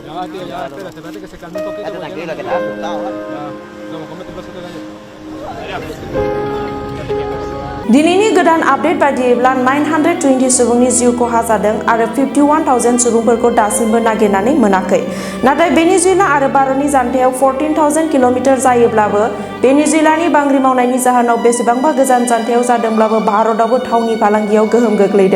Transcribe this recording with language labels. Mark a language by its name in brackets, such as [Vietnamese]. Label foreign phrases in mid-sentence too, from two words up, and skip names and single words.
[Spanish] Ya va, tío, ya, espérate que se calme un poquito. Quédate tranquilo, que estás asustado, ¿vale? Ya, vamos, cómete un pedazo de galleta. [Bodo] दिनैनि गोदान आपडेट बायदियैब्ला 920 सुबुंनि जिउ खहा जादों आरो 51,000 सुबुंफोरखौ दासिमबो नागिरनानै मोनाखै। नाथाय वेनेजुएला आरो भारतनि जानथायाव 14,000 किल'मिटार जायोब्लाबो वेनेजुएलानि बांग्रि मावनायनि जाहोनाव बेसेबांबा गोजान जानथायाव जादोंब्लाबो भारतआवबो थावनि फालांगियाव गोहोम गोग्लैदों।